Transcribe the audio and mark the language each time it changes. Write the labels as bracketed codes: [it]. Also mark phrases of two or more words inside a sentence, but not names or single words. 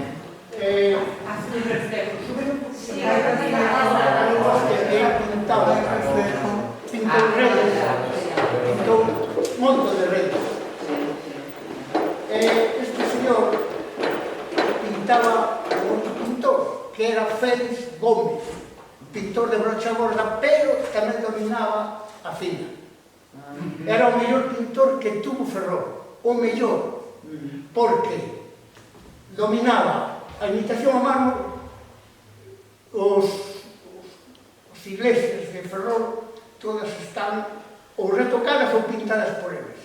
[es] Hace un reflejo. Sí, era pintado. Pintó redes. Pintó un montón de redes. Este señor pintaba con otro pintor, que era Félix Gómez, pintor de brocha gorda, [gl] pero tamén dominaba a fina. Era o mellor pintor que tuvo Ferrol, o mellor, porque dominaba a imitación a mano, os iglesias de Ferrol, todas están ou retocadas ou pintadas por eles.